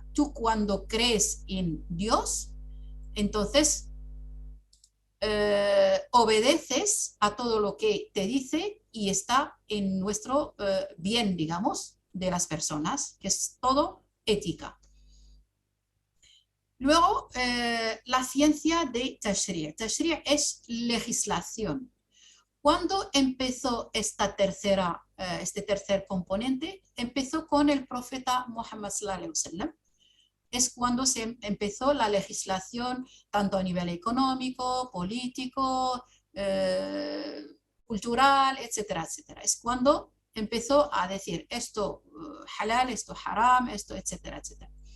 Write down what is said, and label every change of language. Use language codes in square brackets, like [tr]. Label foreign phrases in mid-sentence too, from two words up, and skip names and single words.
[es] Tú cuando crees en Dios, entonces obedeces a todo lo que te dice y está en nuestro bien, digamos, de las personas, que es todo ética. Luego, la ciencia de Tashri'. Tashri' es legislación. ¿Cuándo empezó este tercer componente? Empezó con el profeta Muhammad [ar] صلى الله عليه وسلم. [es] Es cuando se empezó la legislación tanto a nivel económico, político, cultural, etcétera, etcétera. Es cuando empezó a decir esto halal, esto haram, esto, etcétera, etcétera.